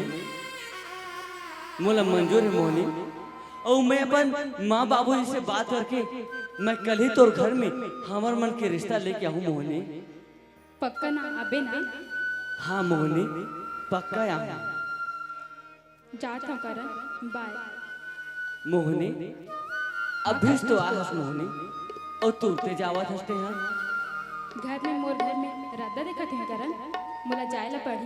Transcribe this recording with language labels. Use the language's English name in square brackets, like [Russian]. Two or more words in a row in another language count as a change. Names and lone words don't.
[Chhattisgarhi] मोला मंजूर है मोहनी, और मैं अपन माँ बाबूजी से बात करके मैं कल ही तोर घर में हमार मन के रिश्ता लेके आऊँ मोहनी। पक्का ना आबे ना? हाँ मोहनी पक्का आऊँ। जात हूँ करन, बाय। मोहनी अभी तो आहस मोहनी, और तुरते जावत हस्ते हैं। घर में मोर घर में रद्दा देखत है करन, मोला जाए ला पड़ी।